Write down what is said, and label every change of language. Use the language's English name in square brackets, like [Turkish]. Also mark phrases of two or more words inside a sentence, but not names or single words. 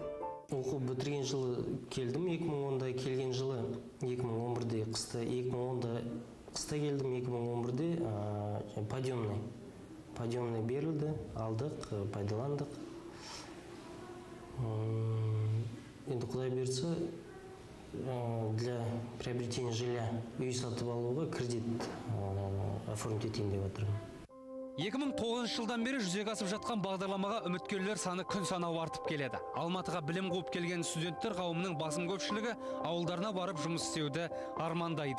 [Kazakh] Оқу бітірген жылы келдім, 2010-да келген жылы 2011-де қыста, 2010-да қыста келдім, 2011-де подъемный берілді, алдық, пайдаландық. Енді Құдай берсе, [Russian] для приобретения жилья [Kazakh] үй сатып алуға кредит оформить етейін деп отырмын. 2009 жылдан бері жүзеге асып жатқан бағдарламаға үміткерлер саны күн санау артып келеді. Алматыға білім қуып келген студенттер қауымының басым көпшілігі ауылдарына барып жұмыс істеуді армандайды.